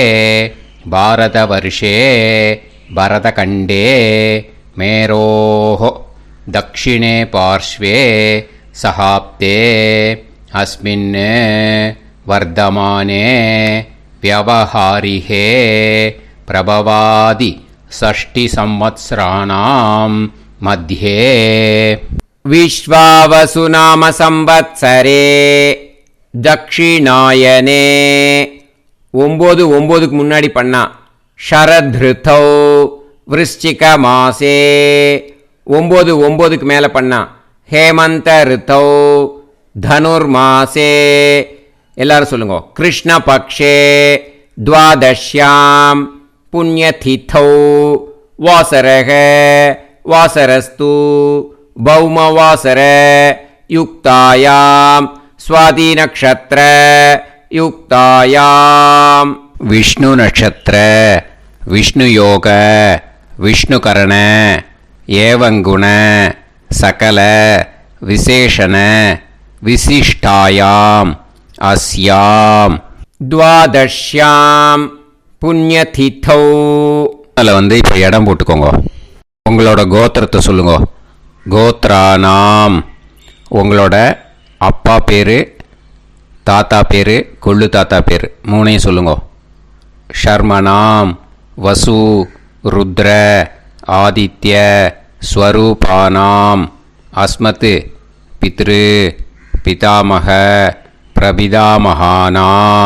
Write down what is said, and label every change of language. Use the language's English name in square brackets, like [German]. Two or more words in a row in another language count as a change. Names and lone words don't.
[Sanskrit] भारतवर्षे भरतखण्डे मेरोः दक्षिणे पार्श्वे शकाब्दे अस्मिन् वर्तमाने व्यावहारिके प्रभवादि षष्टि संवत्सराणां मध्ये विश्वावसु नाम संवत्सरे दक्षिणायने [Tamil] 9 முன்னாடி பண்ணா [Sanskrit] शरदृतौ वृश्चिक मासे [Tamil] 9 மேலே பண்ணா [Sanskrit] हेमन्त ऋतौ धनुर्मासे. [Tamil] எல்லாரும் சொல்லுங்க. [Sanskrit] कृष्ण पक्षे द्वादश्यां पुण्यतिथौ वासरः वासरस्तु भौमवासर युक्तायां स्वाति नक्षत्र युक्तायां विष्णु नक्षत्र विष्णु योग विष्णुकरण एवं गुण सकल विशेषण विशिष्टायां अस्यां द्वादश्यां புண்ணியதிதௌ. [Tamil] அதில் இப்போ இடம் போட்டுக்கோங்க. உங்களோட கோத்திரத்தை சொல்லுங்க. கோத்ரானாம் உங்களோட அப்பா பேர், தாத்தா பேர், கொள்ளு தாத்தா பேர் 3 சொல்லுங்க. [Sanskrit] शर्मणां वसु रुद्र आदित्य स्वरूपाणां अस्मत् पितृ पितामह प्रपितामहानाम्.